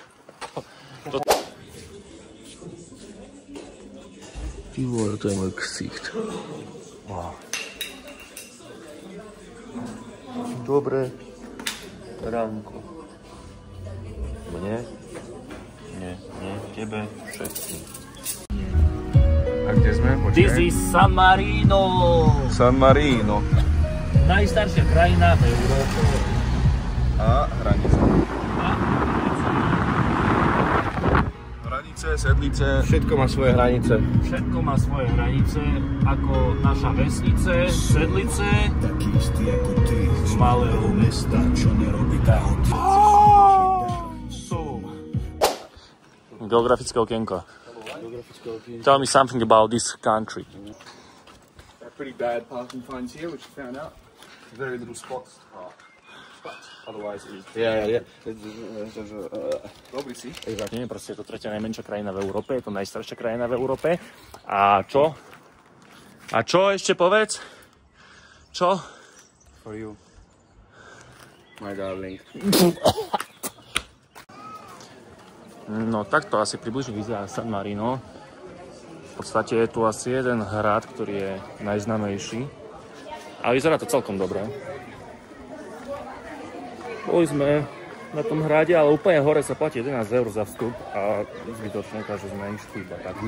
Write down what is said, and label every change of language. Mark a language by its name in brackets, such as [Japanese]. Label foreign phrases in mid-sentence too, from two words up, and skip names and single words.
[Slovak] Ty vole, to je môj ksicht. Wow. Dobre ránko. Mne? Nie, tebe všetkým. A kde sme? Počkaj. [English] This is San Marino. San Marino. [Slovak] Najstaršia krajina v Európe. A hranica. Hranice, sedlice. Všetko má svoje hranice. Všetko má svoje hranice, ako naša vesnice, sedlice, malého mesta, čo nerobí táhoty. Geografické okienko. [English] Tell me something about this country. Pretty bad parking fines here, which we found out. Very little spots to park. But otherwise it is. Yeah. Probably see. [Slovak] Nie, proste je to tretia najmenšia krajina v Európe, je to najstaršia krajina v Európe. A čo? A čo ešte povedz? Čo? [English] For you. My darling. [Slovak] No takto asi približne vyzerá San Marino. V podstate je tu asi jeden hrad, ktorý je najznámejší. A vyzerá to celkom dobre. Boli sme na tom hrade, ale úplne hore sa platí 11 eur za vstup a zbytočne, takže sme išli iba tak.